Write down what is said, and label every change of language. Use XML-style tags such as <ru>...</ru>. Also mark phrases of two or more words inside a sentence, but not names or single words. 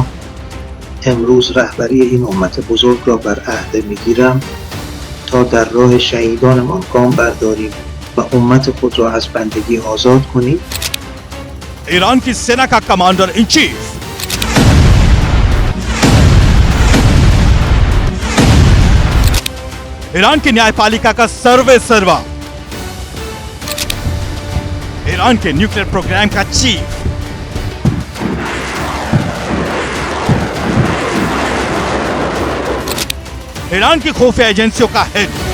<fa>امروز رهبری این امت بزرگ را بر عهده میگیرم تا در راه شهیدانمان گام برداریم و امت خود را از بندگی آزاد کنیم.</fa> <hi>ईरान की सेना का</hi> <en>commander in chief</en> <hi>ईरान की न्यायपालिका का सर्वे सर्वा, ईरान के</hi> <en>nuclear program</en> <hi>का चीफ, ईरान की खुफिया एजेंसियों का हेड,</hi>